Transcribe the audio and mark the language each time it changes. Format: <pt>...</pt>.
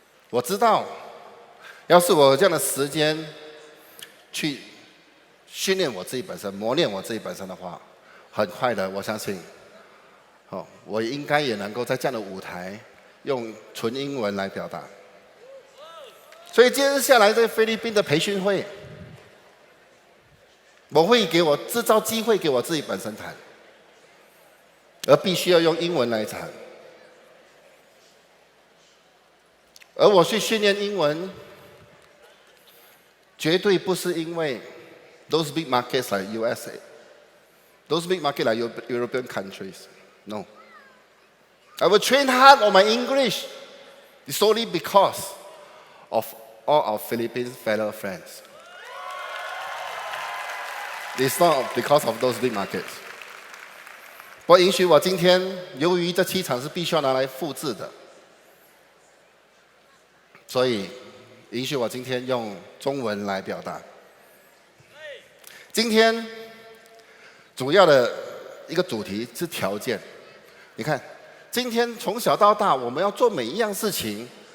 <zh>我知道，要是我有这样的时间去训练我自己本身、磨练我自己本身的话，很快的，我相信，我应该也能够在这样的舞台用纯英文来表达。所以接下来在菲律宾的培训会，我会制造机会给我自己本身谈，而必须要用英文来谈。而我去训练英文，绝对不是因为</zh> <en>those big markets like USA, those big markets like European countries. No. I will train hard on my English solely because of all our Philippine fellow friends. It's not because of those big markets.</en> <zh>不过允许我今天，由于这7场是必须要拿来复制的，所以允许我今天用中文来表达。今天主要的一个主题是条件。你看，今天从小到大，我们要做每一样事情，</zh>